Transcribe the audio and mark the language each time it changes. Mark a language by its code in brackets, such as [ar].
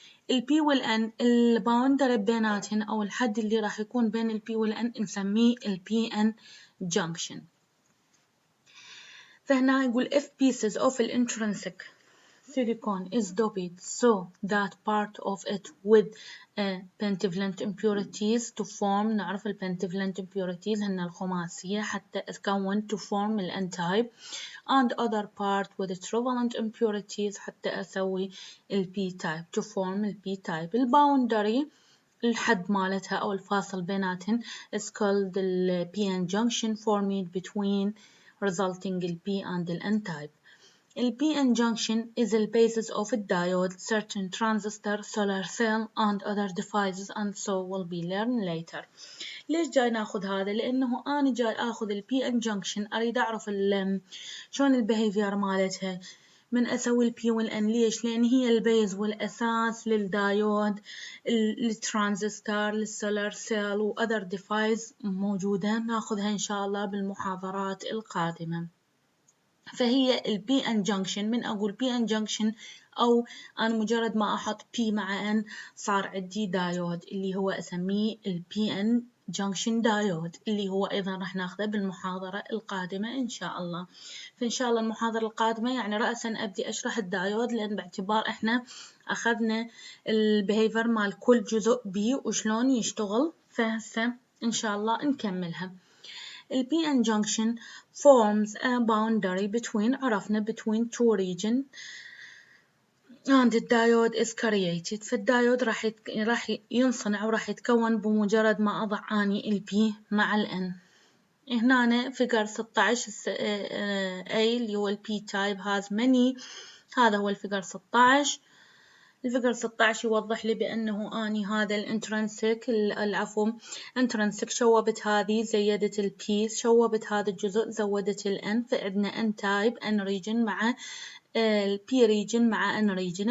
[ar] ال P وال N الباوندري بيناتهن أو الحد اللي راح يكون بين ال P وال N نسميه ال PN junction. فهنا يقول [en] if pieces of intrinsic silicon is doped so that part of it with pentavalent impurities to form. [ar] نعرف ال [en] pentavalent impurities [ar] هن الخماسية حتى تكون [en] to form ال N type and other part with trivalent impurities [ar] حتى أسوي ال [en] P type to form ال P type. [ar] الباوندري الحد مالتها أو الفاصل بيناتهن [en] is called ال PN junction formed between resulting ال P and ال N type. The PN junction is the basis of a diode, certain transistor, solar cell and other devices and so will be learned later. [ar] ليش جاي ناخذ هذا؟ لأنه أنا جاي أخذ ال PN junction أريد أعرف شلون البيهيفير مالتها من أسوي ال P وال N. ليش؟ لأن هي البيز والأساس للدايود، للترانزستور، للسولار سيل و [en] other device [ar] موجودة ناخذها إن شاء الله بالمحاضرات القادمة. فهي ال PN junction، من أقول PN junction أو أنا مجرد ما أحط P مع N صار عندي دايود اللي هو أسميه ال PN junction دايود اللي هو أيضا راح ناخذه بالمحاضرة القادمة إن شاء الله. فإن شاء الله المحاضرة القادمة يعني رأسا أبدي أشرح الدايود، لأن باعتبار إحنا أخذنا البيهيفير مال كل جزء بي وشلون يشتغل، فهسه إن شاء الله نكملها. [en] ال PN junction forms a boundary between [ar] عرفنا [en] between two regions and the diode is created. [ar] فالدايود راح ينصنع وراح يتكون بمجرد ما أضع أني ال P مع ال N. هنا فيجر 16 A اللي هو ال P type [en] has many، [ar] هذا هو الفيجر 16. الفيجر 16 يوضح لي بأنه أني هذا الانترنسك العفو انترنسك شوبت هذه زيدت البي، شوبت هذا الجزء زودت الان، فعندنا ان تايب ان ريجن مع البي ريجن مع ان ريجن.